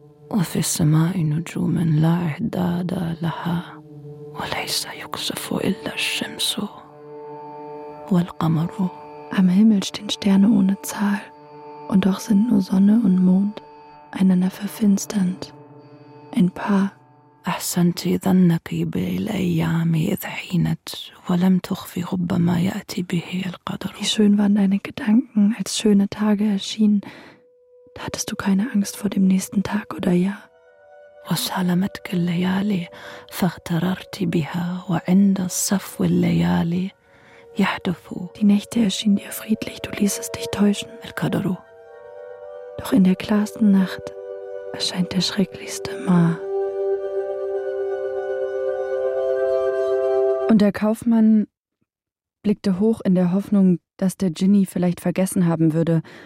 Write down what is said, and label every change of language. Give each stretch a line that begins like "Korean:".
German: Am Himmel stehen Sterne ohne Zahl, und doch sind nur Sonne und Mond einander verfinsternd. Ein Paar.
Arabic: أحسنتي ظنك بالأيام إذ حينت ولم تخفي ربما يأتي به القدر.
German: Wie schön waren deine Gedanken, als schöne Tage erschienen. Da hattest du keine Angst vor dem nächsten Tag oder Jahr.
Arabic: وسلمتك الليالي فاغتررت بها وعند صفو الليالي يحدث.
German: Die Nächte erschienen dir friedlich, du ließest dich täuschen.
Arabic: القدر.
German: Doch in der klarsten Nacht erscheint der schrecklichste Ma. Und der Kaufmann blickte hoch in der Hoffnung, dass der Djinni vielleicht vergessen haben würde.